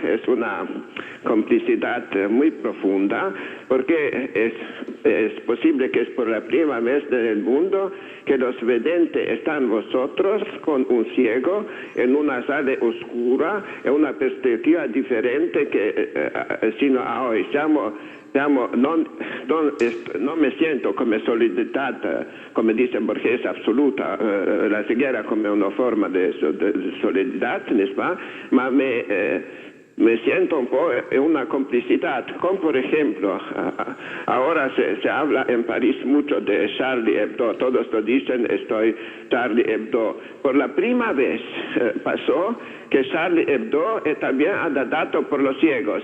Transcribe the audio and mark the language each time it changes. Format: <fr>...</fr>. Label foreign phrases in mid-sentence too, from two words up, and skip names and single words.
<es>Es una complicidad muy profunda, porque es posible que es por la primera vez en el mundo que los videntes están vosotros con un ciego en una sala oscura, en una perspectiva diferente que sino hoy no me siento</es> <it>come solidità, come dice Borges, assoluta,</it> <es>la ceguera</es> <it>come una forma</it> <es>de solidità,</es> <fr>n'est-ce pas?</fr> <es>Ma me siento un poco en una complicidad, como por ejemplo, ahora se habla en París mucho de Charlie Hebdo, todos lo dicen, estoy Charlie Hebdo. Por la primera vez pasó que Charlie Hebdo también ha dado por los ciegos.</es>